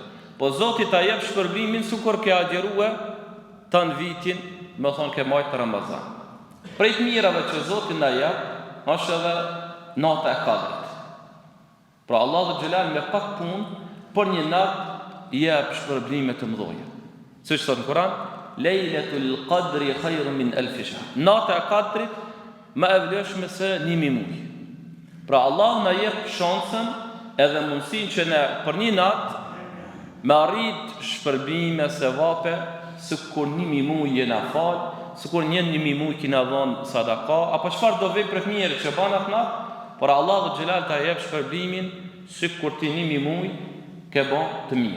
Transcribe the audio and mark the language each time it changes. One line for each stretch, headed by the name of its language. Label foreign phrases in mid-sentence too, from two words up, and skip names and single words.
Albanian: Po Zoti ta jep shpërblimin sikur ke agjerue tan vitin, më thonë ke majtë Ramazan. Prej të mirave që Zoti na jep, është edhe nata e Kadrit. Pra Allahu xhelal me pak punë për një natë jep shpërblime të mëdha. Siç thot në Kur'an,
Arabic: ليلة القدر خير من ألف شهر.
Albanian: Nata e Kadrit më e vlefshme se 1000 muaj. Pra Allah na jep shansën edhe mundësinë që ne për një natë me arrit shpërblime sevape sikur 1000 muaj jena fal, sikur 1000 muaj kina dhënë sadaka, apo çfarë do vepre të mira që bën atë natë, por Allahu xhelal ta jep shpërblimin sikur ti 1000 muaj ke bën të mirë.